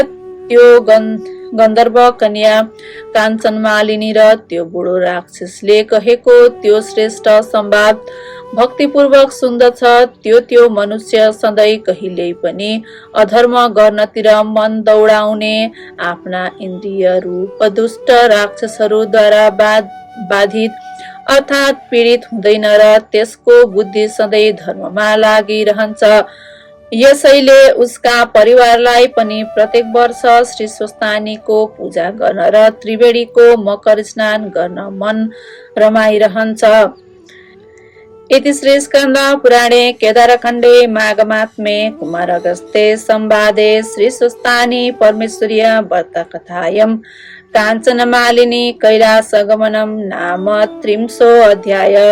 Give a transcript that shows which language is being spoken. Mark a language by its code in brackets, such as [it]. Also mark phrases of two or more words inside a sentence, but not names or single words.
[ne] त्यो गन्धर्व कन्या काञ्चनमालिनी र त्यो बुढो राक्षसले कहेको त्यो श्रेष्ठ संवाद भक्तिपूर्वक सुन्दछ, त्यो मनुष्य सधैँ कहिल्यै पनि अधर्म गर्नतिर मन दौडाउने आफ्ना इन्द्रिय रूप दुष्ट राक्षसहरूद्वारा बाधित अर्थात् पीडित हुँदैन र त्यसको बुद्धि सधैँ धर्ममा लागिरहन्छ। यसैले उसका परिवारलाई पनि प्रत्येक वर्ष श्री स्वस्थानीको पूजा गर्न र त्रिवेणीको मकर स्नान गर्न मन रमाइरहन्छ। [sa] इति श्री स्कन्द पुराणे केदारखण्डे माघमात्म्ये कुमारगस्त्ये संवादे श्री स्वस्थानी परमेश्वर्य व्रतकथायां काञ्चनमालिनी कैलासगमनं नाम 30 अध्याय।